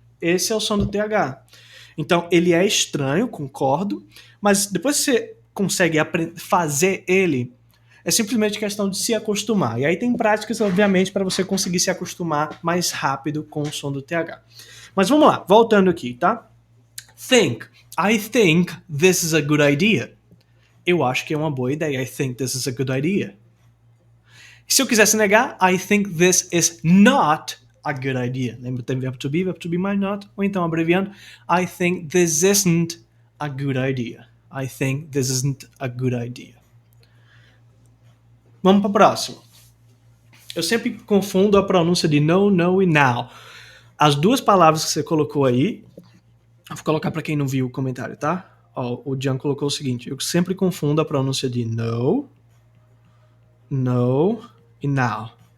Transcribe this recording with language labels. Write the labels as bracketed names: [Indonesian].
[Portuguese] Esse é o som do TH. Então, ele é estranho, concordo. Mas depois que você consegue fazer ele, é simplesmente questão de se acostumar. E aí tem práticas, obviamente, para você conseguir se acostumar mais rápido com o som do TH. Mas vamos lá, voltando aqui, tá? [English] Think. I think this is a good idea. [Portuguese] Eu acho que é uma boa ideia. [English] I think this is a good idea. [Portuguese] Se eu quisesse negar, [English] I think this is not a good idea. [Portuguese] Lembra, tem verbo to be mais not. Ou então, abreviando, [English] I think this isn't a good idea. I think this isn't a good idea. [Portuguese] Vamos para o próximo. Eu sempre confundo a pronúncia de no, no e now. As duas palavras que você colocou aí, vou colocar para quem não viu o comentário, tá? Ó, o Jan colocou o seguinte, eu sempre confundo a pronúncia de no, no e now.